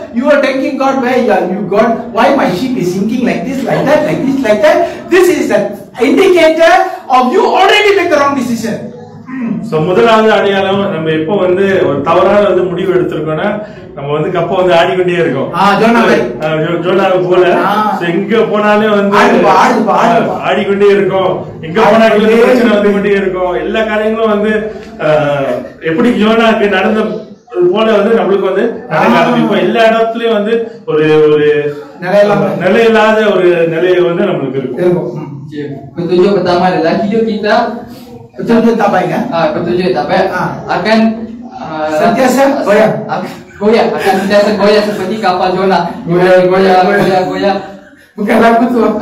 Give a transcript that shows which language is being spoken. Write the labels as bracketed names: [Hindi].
[English] You are thanking God, where are you God? Why my ship is sinking like this, like that, like this, like that? This is an indicator of you already make the wrong decision. [Tamil] So முதலாவது அடையாளம், நம்ம எப்போ வந்து ஒரு தவறான வந்து முடிவு எடுத்திருக்கோம்னா, நம்ம வந்து கப்ப வந்து ஆடிக்கொண்டே இருக்கோம். ஜோனாவை போல எங்க போனாலும் வந்து ஆடிக்கொண்டே இருக்கும், எங்க போனாலும் பிரச்சனை வந்து கொண்டே இருக்கும். எல்லா காரியங்களும் வந்து எப்படி ஜோனாக்கு நடந்த போல வந்து நம்மளுக்கு வந்து நடக்க ஆரம்பிக்கும். எல்லா இடத்துலயும் வந்து ஒரு ஒரு நிலையில்லாத ஒரு நிலையை வந்து நம்மளுக்கு இருக்கும். [Malay] Petunjuk pertama adalah hidup kita. Petunjuk tak baik kan? Petunjuk tak baik akan sentiasa goyang. Akan sentiasa goyang seperti kapal Jonah. Goyang. Bukan lagu tu.